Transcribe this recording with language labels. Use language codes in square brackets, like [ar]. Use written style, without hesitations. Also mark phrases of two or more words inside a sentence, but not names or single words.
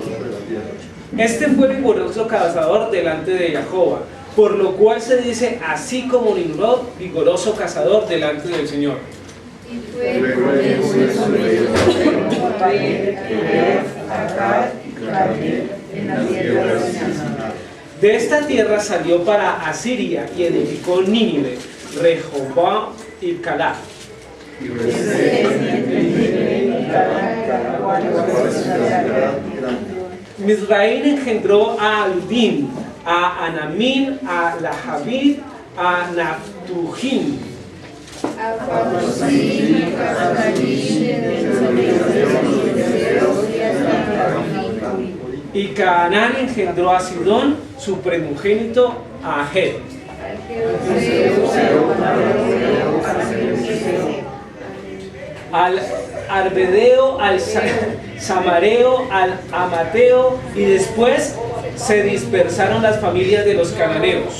[es] Este fue vigoroso cazador delante de Jehová, por lo cual se dice así como Nimrod, vigoroso cazador delante del Señor. Y fue sobre ellos en la tierra de Canaán. De esta tierra salió para Asiria y edificó Nínive, Rehoboam y Calá. Misraín engendró a Aludín, a Anamín, a Lahabid, a Naftujim. Y Canaán engendró a Sidón, su primogénito, a Aged. Al Arbedeo, al Samareo, al Amateo, y después se dispersaron las familias de los cananeos.